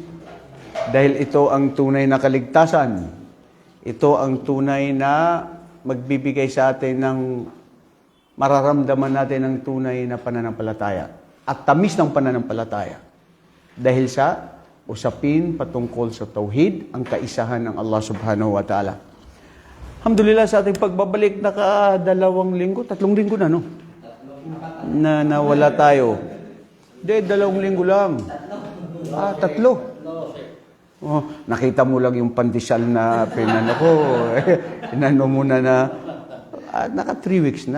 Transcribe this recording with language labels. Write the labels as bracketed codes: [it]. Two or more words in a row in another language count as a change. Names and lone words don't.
[tl] Dahil ito ang tunay na kaligtasan. Ito ang tunay na magbibigay sa atin ng mararamdaman natin ng tunay na pananampalataya. At tamis ng pananampalataya. Dahil sa usapin patungkol sa tauhid, ang kaisahan ng [ar] الله سبحانه وتعالى. [tl] Alhamdulillah sa ating pagbabalik, 2 linggo, 3 linggo na, no? Na nawala tayo. Hindi, 2 linggo lang. 3. Oh, nakita mo lang yung pandesal na pinano ko. Pinano mo na naka 3 weeks na.